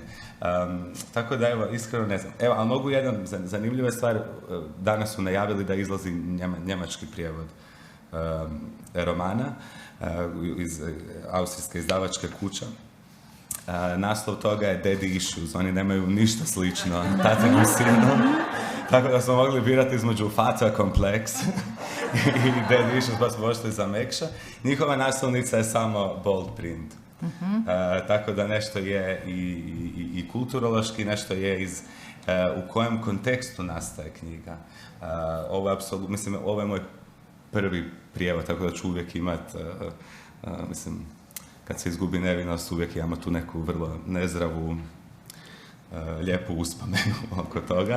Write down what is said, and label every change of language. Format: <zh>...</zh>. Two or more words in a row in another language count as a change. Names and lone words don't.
<hr>Tako da, evo, iskreno ne znam. Evo, ali mogu jedan zanimljiva stvar, danas su najavili da izlazi njemački prijevod romana iz austrijske izdavačke kuće. Naslov toga je Daddy Issues, oni nemaju ništa slično tatinom sinu, tako da smo mogli birati između Fata Kompleks i Daddy Issues, pa smo pošli za mekša. Njihova naslovnica je samo</hr> <en>bold print.</en> <hr>Tako da nešto je i kulturološki, nešto je iz u kojem kontekstu nastaje knjiga. Ovo je apsolutno, mislim, ovo je moj prvi prijevod, tako da ću uvijek imat, mislim, kad se izgubi nevinost, uvijek imamo tu neku vrlo nezdravu, lijepu uspomenu oko toga.</hr>